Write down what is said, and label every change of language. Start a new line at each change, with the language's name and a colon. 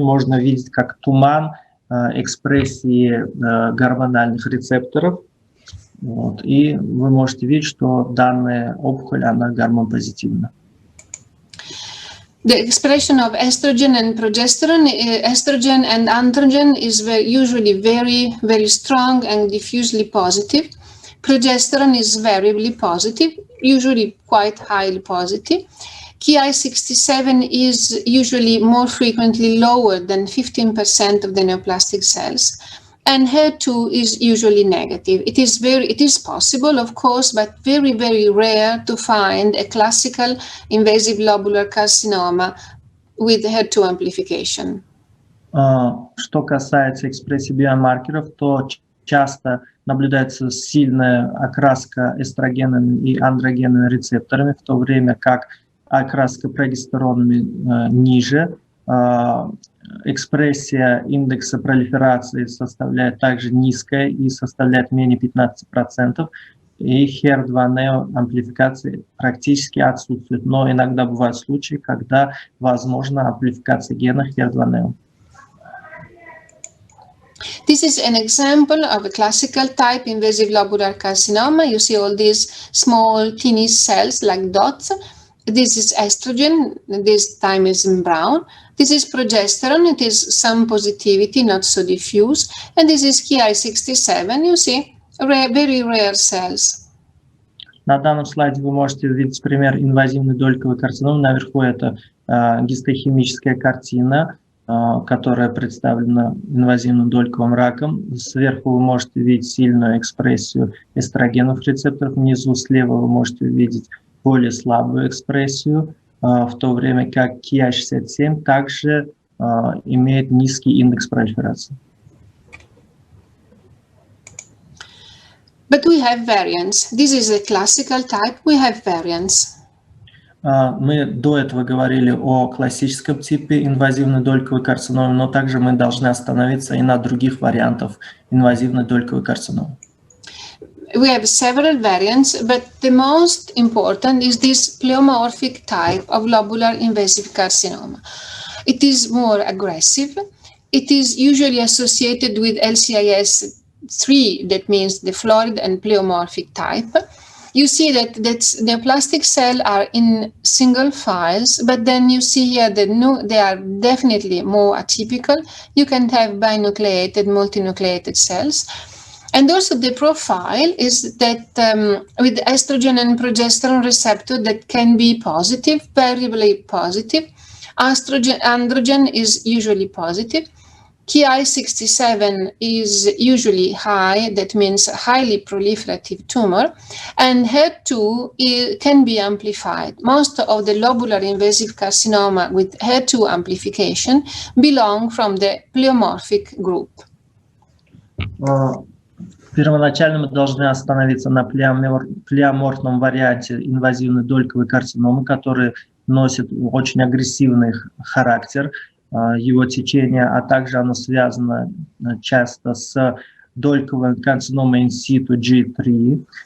Russian: Можно видеть как туман экспрессии гормональных рецепторов. Вот. И вы можете видеть, что данная опухоль, она гормон-позитивна.
English: The expression of estrogen and progesterone, estrogen and androgen is usually very, very strong and diffusely positive. Progesterone is variably positive, usually quite highly positive. Ki67 is usually more frequently lower than 15% of the neoplastic cells. And HER2 is usually negative. It is possible, of course, but very, very rare to find a classical invasive lobular carcinoma with HER2 amplification.
Russian: Что касается экспрессии биомаркеров, то часто наблюдается сильная окраска эстрогенными и андрогенными рецепторами, в то время как окраска прогестеронами ниже. Экспрессия индекса пролиферации составляет также низкая и составляет менее 15%. И HER2-NEO амплификации практически отсутствует. Но иногда бывают случаи, когда возможна амплификация гена HER2-NEO.
English: This is an example of a classical type invasive lobular carcinoma. You see all these small teeny cells like dots. This is estrogen, this time is in brown. This is progesterone, it is some positivity, not so diffuse. And this is Ki67, you see, very rare cells.
Russian: На данном слайде вы можете увидеть пример инвазивной дольковой карциномы. Наверху это гистохимическая картина, которая представлена инвазивным дольковым раком. Сверху вы можете увидеть сильную экспрессию эстрогенов рецепторов. Внизу слева вы можете увидеть более слабую экспрессию, в то время как Ki67 также имеет низкий индекс пролиферации.
English: But we have variants. This is a classical type. We have variants.
Russian: Мы до этого говорили о классическом типе инвазивной дольковой карциномы, но также мы должны остановиться и на других вариантах инвазивной дольковой карциномы.
English: We have several variants, but the most important is this pleomorphic type of lobular invasive carcinoma. It is more aggressive. It is usually associated with LCIS 3, that means the florid and pleomorphic type. You see that neoplastic cells are in single files, but then you see here that they are definitely more atypical. You can have binucleated, multinucleated cells. And also the profile is that with estrogen and progesterone receptor that can be positive, variably positive. Androgen is usually positive. Ki67 is usually high, that means highly proliferative tumor, and HER2 can be amplified. Most of the lobular invasive carcinoma with HER2 amplification belong from the pleomorphic group.
Russian: Первоначально мы должны остановиться на плеоморфном варианте инвазивной дольковой карциномы, который носит очень агрессивный характер его течения, а также оно связано часто с дольковой карциномой инситу G3.